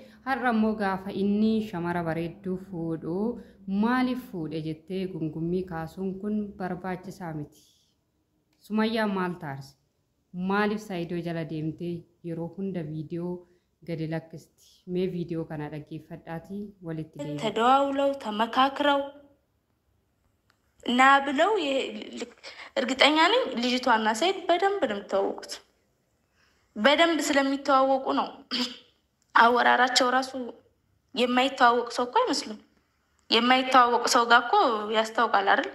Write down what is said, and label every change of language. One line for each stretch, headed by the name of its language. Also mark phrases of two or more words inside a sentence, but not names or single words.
Oromo: Har'a immoo gaafa inni shamara bareedduu fuudhu maaliif fuudhe jettee gungummii kaasuun kun barbaachisaa miti. Sumayyaan maal taarse? Maaliif Saayidoo jala deemtee yeroo hunda viidiyoo gadi lakkisti? mee ቪዲዮ kana dhaggeeffadhaati walitti deebi'u
Amharic: ተደዋውለው ተመካክረው እና ብለው እርግጠኛ ነኝ ልጅቷና ሰይድ በደንብ ነው የሚተዋወቁት። በደንብ ስለሚተዋወቁ ነው አወራራቸው ራሱ የማይተዋወቅ ሰው እኮ አይመስሉም። የማይተዋወቅ ሰው ጋር እኮ ያስታውቃል አይደል?